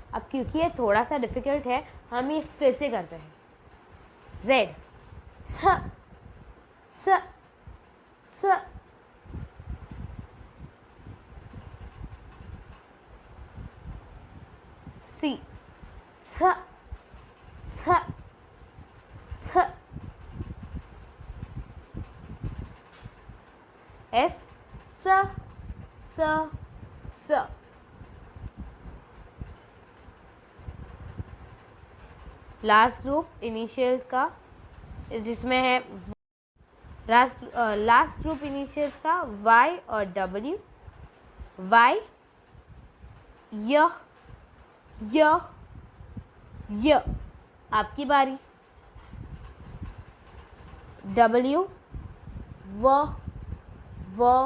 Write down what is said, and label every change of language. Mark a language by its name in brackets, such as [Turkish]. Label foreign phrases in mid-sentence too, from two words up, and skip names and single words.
[Hindi] क्योंकि ये थोड़ा सा डिफ़िकल्ट है, हम ये फिर से करते हैं। Z, छ छ छ, C, छ छ छ, S, स स स, [English] last group initials [Hindi] का जिसमें है [English] last group initials [Hindi] का Y और W, Y, य य य, आपकी बारी, W, व।